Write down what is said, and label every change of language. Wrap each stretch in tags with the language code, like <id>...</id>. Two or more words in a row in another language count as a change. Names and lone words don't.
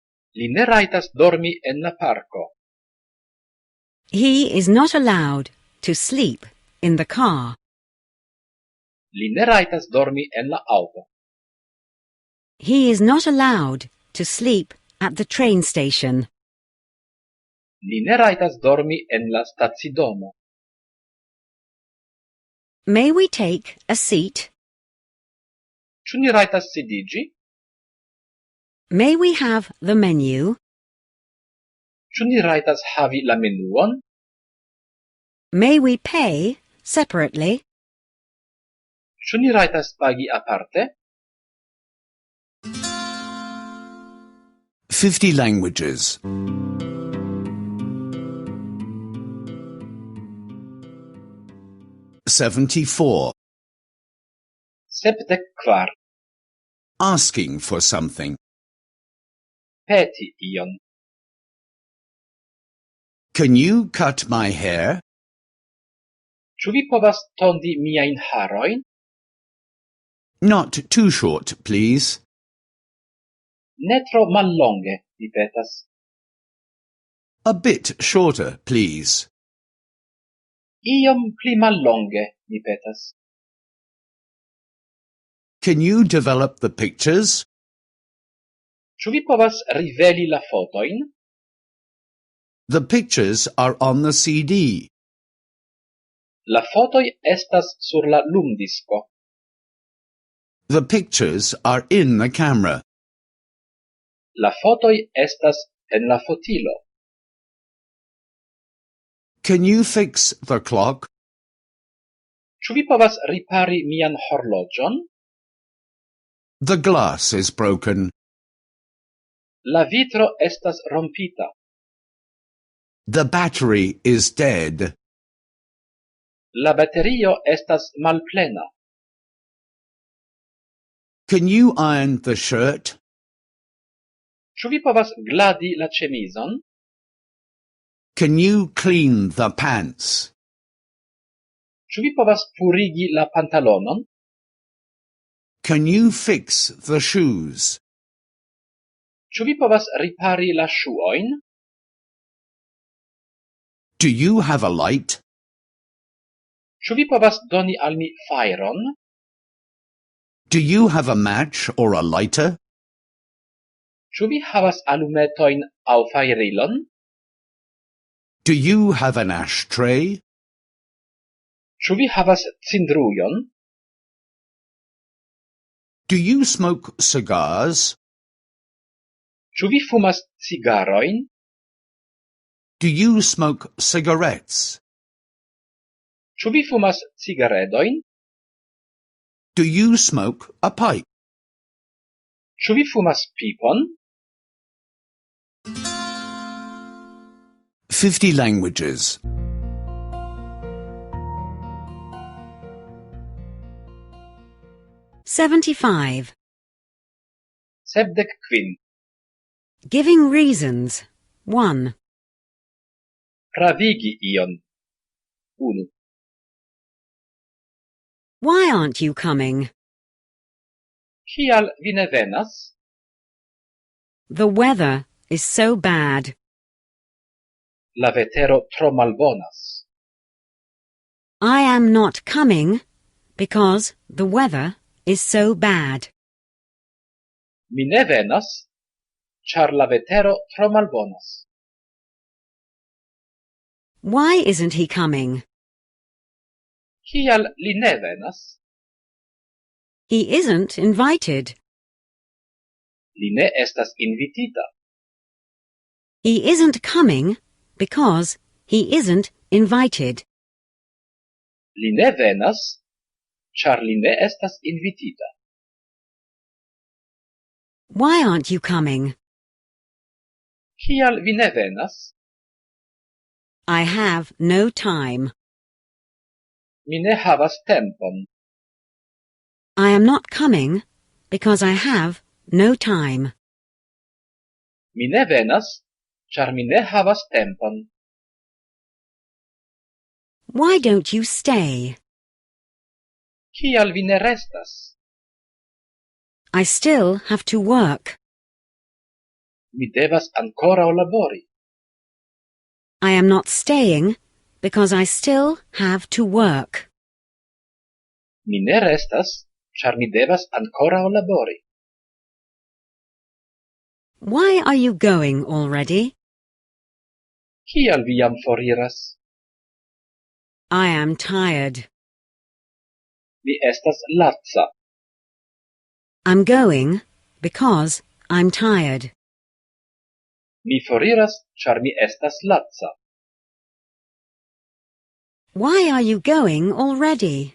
<eo>Li ne rajtas dormi en la parko.</eo> <en>He is not allowed to sleep in the car.</en> <eo>Li ne rajtas dormi en la auto.</eo> <en>He is not allowed to sleep at the train station.</en> <eo>Li ne rajtas dormi en la stacidomo.</eo> <en>May we take a seat?</en> <eo>Ĉu ni rajtas sidiĝi?</eo> <en>May we have the menu?</en> <eo>Ĉu ni rajtas havi la menuon?</eo> <en>May we pay separately?</en> <eo>Ĉu ni rajtas pagi aparte?</eo> <en>50 languages. 74.</en> <eo>Sepdek kvar.</eo> <en>Asking for something.</en> <eo>Peti ion.</eo> <en>Can you cut my hair?</en> <eo>Ĉu vi povas tondi miajn harojn?</eo> <en>Not too short, please.</en> <eo>Ne tro mallonge, vi petas.</eo> <en>A bit shorter, please.</en> <eo>Iom pli mallonge, mi petas.</eo> <en>Can you develop the pictures?</en> <eo>Ĉu vi povas riveli la fotojn?</eo> <en>The pictures are on the CD.</en> <eo>La fotoj estas sur la lumdisko.</eo> <en>The pictures are in the camera.</en> <eo>La fotoj estas en la fotilo.</eo> <en>Can you fix the clock?</en> <eo>Ĉu vi povas ripari mian horloĝon?</eo> <en>The glass is broken.</en> <eo>La vitro estas rompita.</eo> <en>The battery is dead.</en> <eo>La baterio estas malplena.</eo> <en>Can you iron the shirt?</en> <eo>Ĉu vi povas gladi la ĉemizon?</eo> <en>Can you clean the pants?</en> <eo>Ĉu vi povas purigi la pantalonon?</eo> <en>Can you fix the shoes?</en> <eo>Ĉu vi povas ripari la ŝuojn?</eo> <en>Do you have a light?</en> <eo>Ĉu vi povas doni al mi fajron?</eo> <en>Do you have a match or a lighter?</en> <eo>Ĉu vi havas alumetojn aŭ fajrilon?</eo> <en>Do you have an ashtray?</en> <eo>Ĉu vi havas cindrujon?</eo> <en>Do you smoke cigars?</en> <eo>Ĉu vi fumas cigarojn?</eo> <en>Do you smoke cigarettes?</en> <eo>Ĉu vi fumas cigaredojn?</eo> <en>Do you smoke a pipe?</en> <eo>Ĉu vi fumas pipon?</eo> <en>50 languages. 75.</en> <eo>Sepdek kvin.</eo> <en>Giving reasons. 1.</en> <eo>Pravigi ion. 1.</eo> <en>Why aren't you coming?</en> <eo>Kial vi ne venas?</eo> <en>The weather is so bad.</en> <eo>La vetero tro malbonas.</eo> <en>I am not coming because the weather is so bad.</en> <eo>Mi ne venas, ĉar la vetero tro malbonas.</eo> <en>Why isn't he coming?</en> <eo>Kial li ne venas?</eo> <en>He isn't invited.</en> <eo>Li ne estas invitita.</eo> <en>He isn't coming because he isn't invited.</en> <eo>Li ne venas, ĉar li ne estas invitita.</eo> <en>Why aren't you coming?</en> <eo>Kial vi ne venas?</eo> <en>I have no time.</en> <eo>Mi ne havas tempon.</eo> <en>I am not coming because I have no time.</en> <eo>Mi ne venas, ĉar mi ne havas tempon.</eo> <en>Why don't you stay?</en> <eo>Kial vi ne restas?</eo> <en>I still have to work.</en> <eo>Mi devas ankoraŭ labori.</eo> <en>I am not staying because I still have to work.</en> <eo>Mi ne restas, ĉar mi devas ankoraŭ labori.</eo> <en>Why are you going already?</en> <eo>Kial vi jam foriras?</eo> <en>I am tired.</en> <eo>Mi estas laca.</eo> <en>I'm going because I'm tired.</en> <eo>Mi foriras, ĉar mi estas laca.</eo> <en>Why are you going already?</en>